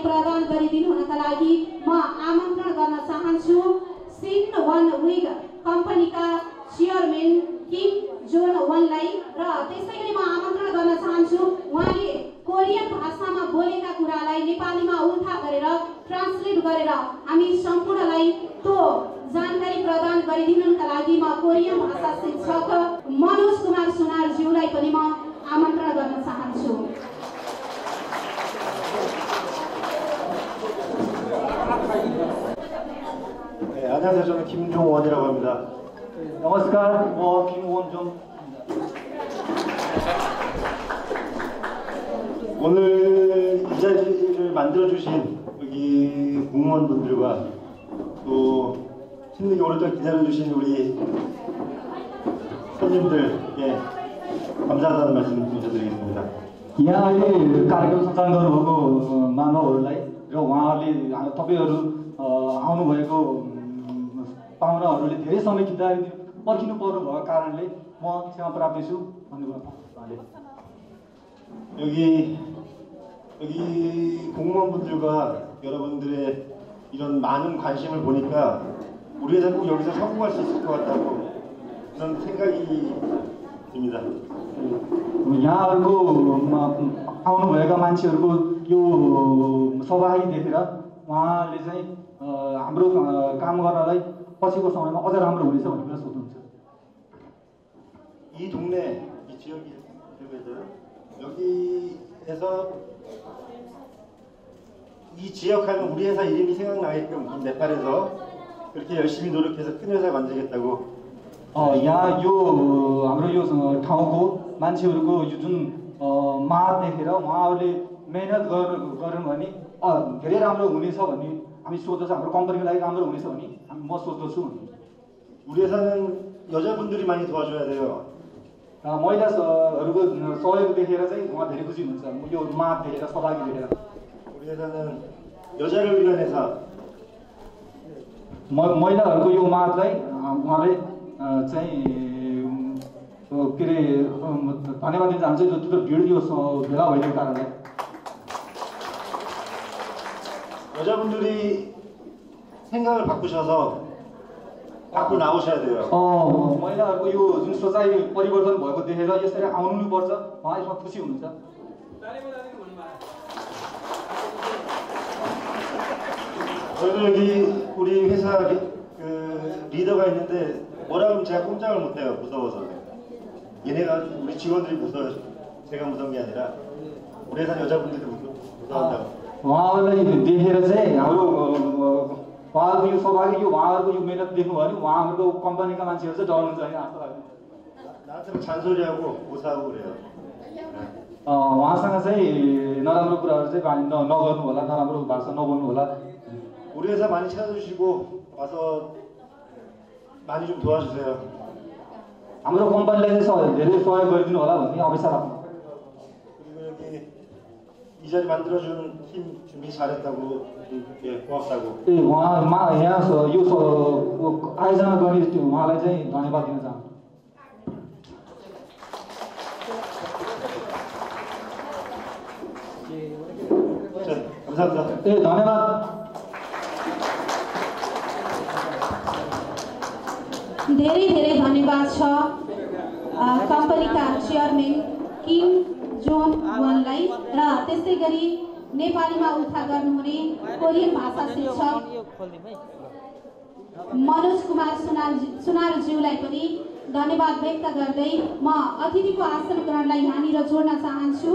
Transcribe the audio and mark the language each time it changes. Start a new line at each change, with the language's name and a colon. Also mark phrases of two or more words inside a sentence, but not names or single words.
Nepali: प्रदान गरिदिनु हुनका लागि म आमन्त्रण गर्न चाहन्छु सिन वन विग कम्पनीका चेयरम्यान किम जोन वनलाई र त्यसै गरी म आमन्त्रण गर्न चाहन्छु उहाँले कोरियन भाषामा बोलेका कुरालाई नेपालीमा उल्था गरेर ट्रान्सलेट गरेर हामी सम्पूर्णलाई त्यो जानकारी प्रदान गरिदिनुका लागि म कोरियन भाषा शिक्षक मनोज कुमार सुनारज्यूलाई पनि म आमन्त्रण गर्न चाहन्छु।
Korean: 안녕하세요. 저는 김종원이라고 합니다.
Nepali: नमस्कार, म 김원종.
Korean: 오늘 이 자리를 만들어주신 여기 공무원분들과 또 힘들게 오랫동안 기다려주신 우리 손님들께 감사하다는 말씀 드리겠습니다.
Nepali: यहाँ अहिले कार्यक्रम सञ्चालन गर्नुभएको मानवहरूलाई र उहाँहरूले तपाईँहरू आउनुभएको पाहुनाहरूले धेरै समय पर्खिनु पर्नु भएको कारणले म क्षमा प्राप्ति छु भन्नुभयो उहाँले।
Korean: 여기 공무원분들과 여러분들의 이런 많은 관심을 보니까 우리 회사 꼭 여기서 성공할 수 있을 것 같다고 그런 생각이 듭니다.
Nepali: यहाँहरूको आउनुभएका मान्छेहरूको यो सहभागी देखेर उहाँले चाहिँ हाम्रो काम गर्नलाई पछिको समयमा अझ राम्रो हुनेछ भन्ने कुरा सोच्नुहुन्छ।
Korean: 이 동네, 이 지역에서요. 여기에서 이 지역하면 우리 회사 이름이 생각나게끔 네팔에서 그렇게 열심히 노력해서 큰 회사 만들겠다고.
Nepali: यहाँ यो हाम्रो यो ठाउँको मान्छेहरूको यो जुन माग देखेर उहाँहरूले मेहनत गऱ्यौँ भने धेरै राम्रो हुनेछ भन्ने हामी सोच्दछ। हाम्रो कम्पनीको लागि राम्रो हुनेछ भन्ने म सोच्दछु।
Korean: 우리 회사는 여자분들이 많이 도와줘야 돼요.
Nepali: महिलाहरूको सहयोग देखेर चाहिँ उहाँ धेरै खुसी हुनुहुन्छ यो माग देखेर सहभागी देखेर।
Korean: 우리 회사는 여자를 위한 회사.
Nepali: महिलाहरूको यो मागलाई उहाँले चाहिँ के अरे धन्यवाद दिन चाहन्छु जो भिड यो भेला भएको कारणले।
Korean: 여자분들이 생각을 바꾸셔서 밖으로 나오셔야 돼요.
Nepali: महिलाहरूको यो जुन सोचाइ परिवर्तन भएको देखेर यसरी आउनुपर्छ उहाँ यसमा खुसी हुनुहुन्छ।
Korean: 저희도 여기 우리 회사 리더가 있는데 뭐라 하면 제가 꼼짝을 못해요. 무서워서. 얘네가 우리 직원들이 무서워요. 제가 무서운 게 아니라 우리 회사 여자분들이 무서운다고.
Nepali: उहाँलाई देखेर चाहिँ हाम्रो उहाँहरूको यो सहभागी यो उहाँहरूको यो मेहनत देख्नुभयो भने उहाँहरूको कम्पनीका मान्छेहरू चाहिँ डराउनुहुन्छ होइन आशा लाग्छ।
Korean: 나한테는 잔소리하고 고사하고 그래요.
Nepali: उहाँसँग चाहिँ नराम्रो कुराहरू चाहिँ नगर्नु होला, नराम्रो भाषा नबोल्नु होला।
Korean: 우리 회사 많이 찾아주시고 와서 많이 좀 도와주세요.
Nepali: हाम्रो कम्पनीलाई चाहिँ धेरै सहयोग गरिदिनु होला भन्ने अपेक्षा राख्नु।
Korean: 그리고 여기 이 자리 만들어준 팀 준비 잘했다고 고맙다고.
Nepali: यहाँ यो आयोजना गर्ने उहाँलाई चाहिँ धन्यवाद दिन चाहन्छु।
Korean: 감사합니다.
Nepali: धन्यवाद। धेरै धेरै धन्यवाद छ कम्पनीका चेयरम्यान किम जोन वनलाई र त्यस्तै गरी नेपालीमा उल्था गर्नुहुने कोरियन भाषा शिक्षक मनोज कुमार सुनारज्यूलाई पनि धन्यवाद व्यक्त गर्दै म अतिथिको आसन ग्रहणलाई यहाँनिर जोड्न चाहन्छु।